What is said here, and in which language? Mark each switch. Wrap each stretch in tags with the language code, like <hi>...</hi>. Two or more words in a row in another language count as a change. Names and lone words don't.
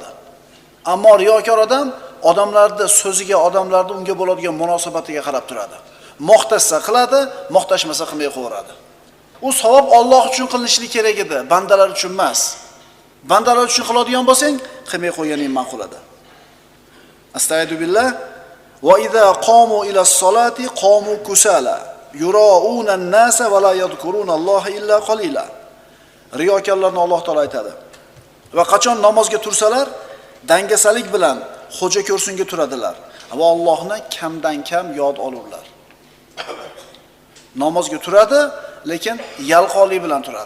<uz>Ammo riyokor odam odamlarning so'ziga, odamlarning unga bo'ladigan munosabatiga qarab turadi. Maqtasa qiladi, maqtashmasa qilmay qo'yadi. U savob Alloh uchun qilinishi kerak edi, bandalar uchun emas. Bandalar uchun qiladigan bo'lsang, qilmay qo'yganing ma'qul edi. Astagfirullah.</uz> <ar>وإذا قاموا إلى الصلاة قاموا كسالى يراءون الناس ولا يذكرون الله إلا قليلا.</ar> <uz>Riyokorlarni Alloh taolo aytadi. Va qachon namozga tursalar, dangasalik bilan xo'ja ko'rsinga turadilar va Allohni kamdan kam yod olurlar. Namozga turadi, lekin yalqonlik bilan turadi.</uz>